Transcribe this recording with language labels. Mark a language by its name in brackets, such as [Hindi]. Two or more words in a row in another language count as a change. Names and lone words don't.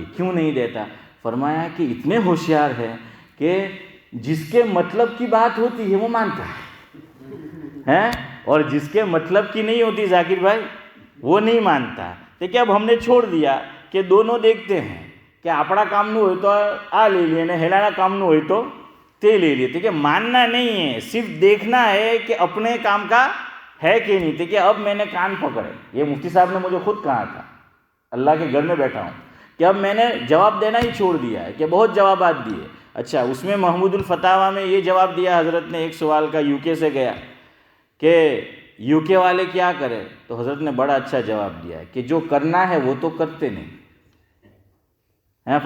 [Urdu] کیوں نہیں دیتا؟ فرمایا کہ اتنے ہوشیار ہے کہ جس کے مطلب کی بات ہوتی ہے وہ مانتا ہیں، اور جس کے مطلب کی نہیں ہوتی ذاکر بھائی وہ نہیں مانتا. دیکھیں اب ہم نے چھوڑ دیا کہ دونوں دیکھتے ہیں کہ [Gujarati] આપણા કામનું હોય તો આ લઈ લઈએ ને હેલાના કામનું હોય તો તે લઈ لیے. [Urdu] کہ ماننا نہیں ہے، صرف دیکھنا ہے کہ اپنے کام کا ہے کہ نہیں. کہ اب میں نے کان پکڑے، یہ مفتی صاحب نے مجھے خود کہا تھا، اللہ کے گھر میں بیٹھا ہوں، کہ اب میں نے جواب دینا ہی چھوڑ دیا ہے، کہ بہت جوابات دیے. اچھا اس میں محمود الفتاویٰ میں یہ جواب دیا حضرت نے ایک سوال کا، یو کے سے گیا کہ یو کے والے کیا کرے، تو حضرت نے بڑا اچھا جواب دیا ہے کہ جو کرنا ہے وہ تو کرتے نہیں ہیں.